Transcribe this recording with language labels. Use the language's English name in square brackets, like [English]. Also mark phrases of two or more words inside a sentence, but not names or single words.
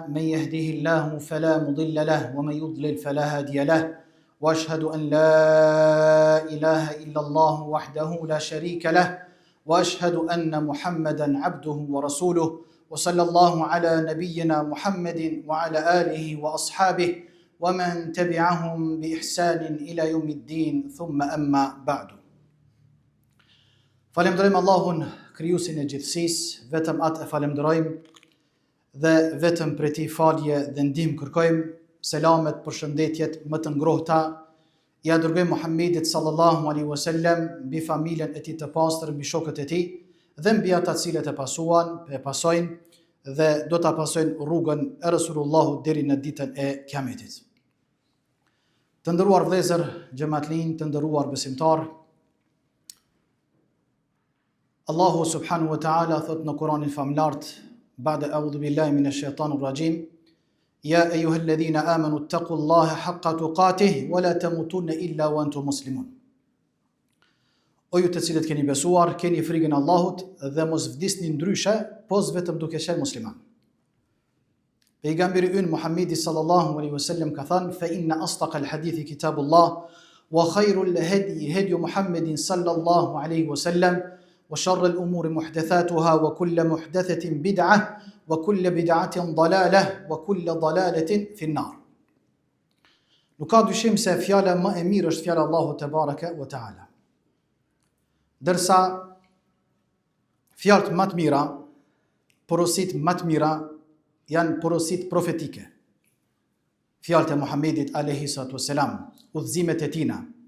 [Arabic] من يهده الله فلا مضل له ومن يضلل فلا هادي له وأشهد أن لا إله إلا الله وحده لا شريك له وأشهد أن محمدا عبده ورسوله وصلى الله على نبينا محمد وعلى آله وأصحابه ومن تبعهم بإحسان إلى يوم الدين ثم أما بعد. [Albanian] Falemderojmë Allahun, krijuesin e gjithësisë, vetëm atë e falemderojmë dhe vetëm prej tij falje dhe ndihmë kërkojmë. Selamet, përshëndetjet më të ngrohta ja dërgojmë Muhammedit [Arabic] صلى الله عليه وسلم, [Albanian] mbi familjen e tij të pastër, mbi shokët e tij dhe mbi ata të cilët e pasojnë dhe do ta pasojnë rrugën e Resulullahut deri në ditën e Kiametit. Të nderuar vëllezër, xhamatllin, të nderuar besimtar, Allahu [Arabic] سبحانه وتعالى [Albanian] thot në Kur'anin famlart, [Arabic] بعد أعوذ بالله من الشيطان الرجيم يا أيها الذين آمنوا اتقوا الله حق تقاته ولا تموتن إلا وأنتم مسلمون. [Albanian] O ju të cilët keni besuar, keni frikën e Allahut dhe mos vdisni ndryshe, pos vetëm duke qenë musliman. Pejgamberi ynë Muhammedi [Arabic] صلى الله عليه وسلم [Albanian] ka thënë: [Arabic] "فإن أصدق الحديث كتاب الله وخير الهدي محمد صلى الله عليه وسلم وشر الأمور محدثاتها وكل محدثة بدعة وكل بدعة ضلالة وكل ضلالة في النار." [Albanian] Nuk ka dyshim se fjala më e mirë është fjala Allahut [Arabic] تبارك وتعالى. [Albanian] Dërsa fjalët më të mira, porosit më të mira janë porosit profetike. Fjalët e Muhammedit [Arabic] عليه الصلاة والسلام, [Albanian] udhëzimet e tina.